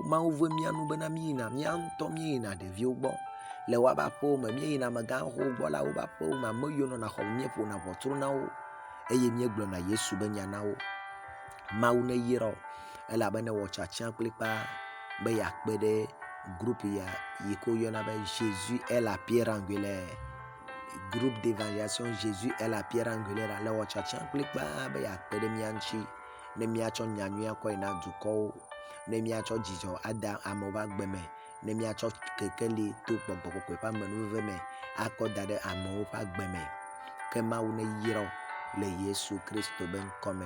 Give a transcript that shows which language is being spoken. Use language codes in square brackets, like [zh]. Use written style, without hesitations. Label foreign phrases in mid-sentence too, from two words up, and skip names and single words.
[ee] Mawu ve mia nu bena míeyina mía ŋutɔ míeyina ɖeviwo gbɔ le woƒe aƒewo me, míeyina amegãxowo gbɔ la woƒe aƒewo me, ame yiwo nɔna xɔ me míeƒona ʋɔtru na wo eye míegblɔna Yesu be nya na wo. Mawu ne yra wo elabena wɔ tsatsã kplikpaa be yeakpe ɖe groupe yi ke woyɔna be [fr] Jésus est la pierre angulaire, groupe d'évangélisation Jésus est la pierre angulaire [ee] le wɔ tsatsã kplikpaa be yeakpe ɖe mía ŋuti ne míatsɔ nyanyui akɔ yina dukɔwo, ne míatsɔ dzidzɔ ada amewo ƒe agbe me, ne míatsɔ kekeli to gbɔgbɔ kɔkɔe ƒe amenuveve me akɔ da ɖe amewo ƒe agbe me. Ke Mawu ne yra wo le Yesu Kristo be ŋkɔ me.